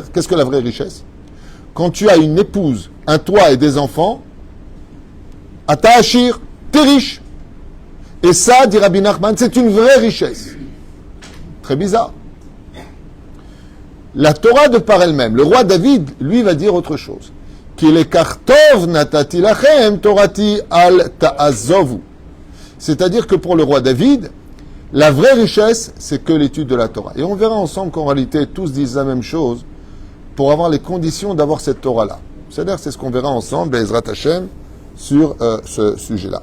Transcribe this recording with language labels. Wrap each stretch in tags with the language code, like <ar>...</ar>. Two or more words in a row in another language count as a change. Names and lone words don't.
<fr>Qu'est-ce que la vraie richesse? Quand tu as une épouse, un toit et des enfants,</fr> <he>ata ashir,</he> <fr>t'es riche. Et ça, dit Rabbi Nachman, c'est une vraie richesse. Très bizarre. La Torah de par elle-même, le roi David, lui, va dire autre chose. Qu'il est</fr> <he>kartov natati lachem torati al ta'azovu.</he> <fr>C'est-à-dire que pour le roi David, la vraie richesse, c'est que l'étude de la Torah. Et on verra ensemble qu'en réalité, tous disent la même chose pour avoir les conditions d'avoir cette Torah-là. C'est-à-dire, c'est ce qu'on verra ensemble,</fr> <he>Bezrat Hashem,</he> <fr>sur ce sujet-là.</fr>